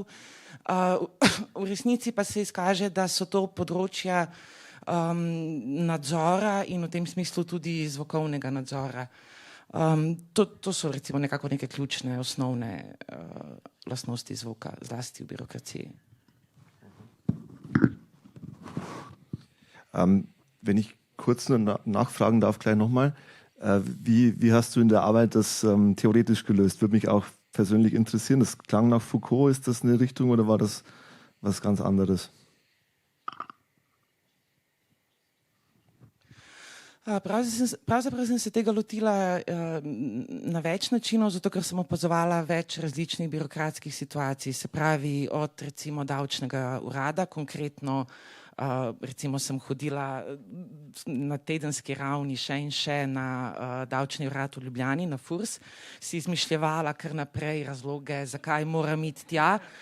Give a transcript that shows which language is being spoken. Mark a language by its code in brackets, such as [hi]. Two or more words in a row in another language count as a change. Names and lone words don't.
[sl] V resnici pa se izkaže, da so to področja nadzora in v tem smislu tudi zvokovnega nadzora. To so recimo nekako neke ključne, osnovne lastnosti zvoka, zlasti v birokraciji. [de] Wenn ich kurz nur nachfragen darf, gleich nochmal. Wie hast du in der Arbeit das theoretisch gelöst? Würde mich auch persönlich interessieren. Das klang nach Foucault. Ist das eine Richtung oder war das was ganz anderes? [sl] Pravzaprav sem se tega lotila na več načinov, zato ker sem opazovala več različnih birokratskih situacij, se pravi od recimo davčnega urada, konkretno recimo sem hodila na tedenski ravni še in še na davčni urad v Ljubljani, na FURS, si izmišljevala kar naprej razloge, zakaj moram iti tja.